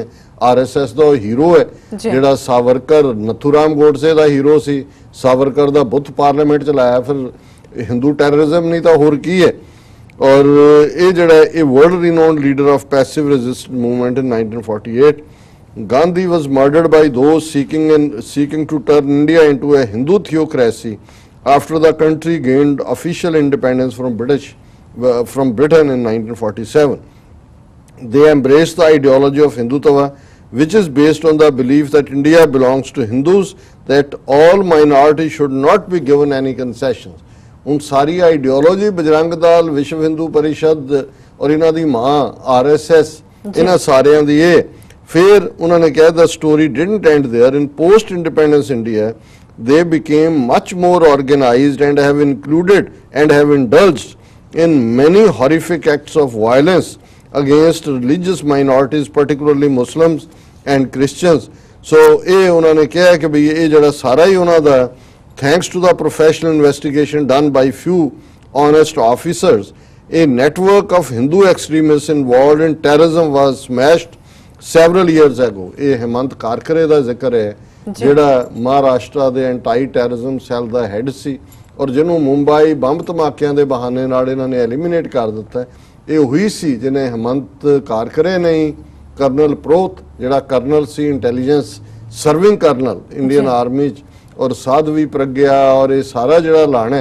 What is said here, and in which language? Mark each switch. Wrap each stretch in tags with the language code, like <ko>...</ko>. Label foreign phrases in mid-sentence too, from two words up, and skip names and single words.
<pa>ਆਰਐਸਐਸ ਦਾ ਹੀਰੋ ਹੈ ਜਿਹੜਾ ਸਾਵਰਕਰ, ਨਥੂਰਾਮ ਗੋਡਸੇ ਦਾ ਹੀਰੋ ਸੀ, ਸਾਵਰਕਰ ਦਾ ਬੁੱਤ ਪਾਰਲੀਮੈਂਟ ਚ ਲਾਇਆ। ਫਿਰ ਹਿੰਦੂ ਟੈਰਰਿਜ਼ਮ ਨਹੀਂ ਤਾਂ ਹੋਰ ਕੀ ਹੈ। ਔਰ ਇਹ ਜਿਹੜਾ ਇਹ</pa> <en>world renowned leader of passive resistance movement in 1948, Gandhi was murdered by those seeking to turn India into a Hindu theocracy after the country gained official independence from Britain in 1947. They embraced the ideology of Hindutva, which is based on the belief that India belongs to Hindus, that all minorities should not be given any concessions.</en> <pa>ਹੁਣ ਸਾਰੀ ਆਈਡੀਓਲੋਜੀ ਬਜਰੰਗ ਦਲ, ਵਿਸ਼ਵ ਹਿੰਦੂ ਪਰਿਸ਼ਦ ਔਰ ਇਹਨਾਂ ਦੀ ਮਾਂ RSS, ਇਹਨਾਂ ਸਾਰਿਆਂ ਦੀ ਇਹ</pa> <hi>फिर उन्होंने कहा</hi> <en>the story didn't end there in post independence India they became much more organized and have included and have indulged in many horrific acts of violence against religious minorities, particularly Muslims and Christians. So</en> <pa>ਇਹ ਉਹਨਾਂ ਨੇ ਕਿਹਾ ਕਿ ਵੀ ਇਹ ਜਿਹੜਾ ਸਾਰਾ ਹੀ ਉਹਨਾਂ ਦਾ</pa> <en>thanks to the professional investigation done by few honest officers, a network of Hindu extremists involved in terrorism was smashed several years ago.</en> <pa>ਇਹ ਹੇਮੰਤ ਕਾਰਕਰੇ ਦਾ ਜ਼ਿਕਰ ਹੈ ਜਿਹੜਾ ਮਹਾਰਾਸ਼ਟਰ ਦੇ</pa> <en>anti terrorism cell</en> <pa>ਦਾ ਹੈੱਡ ਸੀ ਔਰ ਜਿਹਨੂੰ ਮੁੰਬਈ ਬੰਬ ਧਮਾਕਿਆਂ ਦੇ ਬਹਾਨੇ ਨਾਲ ਇਹਨਾਂ ਨੇ ਐਲੀਮੀਨੇਟ ਕਰ ਦਿੱਤਾ। ਇਹ ਉਹੀ ਸੀ ਜਿਹਨੇ ਹੇਮੰਤ ਕਾਰਕਰੇ ਨਹੀਂ, ਕਰਨਲ ਪ੍ਰੋਤ ਜਿਹੜਾ ਕਰਨਲ ਸੀ</pa> <en>intelligence serving colonel Indian army</en> <pa>'ਚ, ਔਰ ਸਾਧਵੀ ਪ੍ਰਗਿਆ ਔਰ ਇਹ ਸਾਰਾ ਜਿਹੜਾ ਲਾਣਾ।</pa>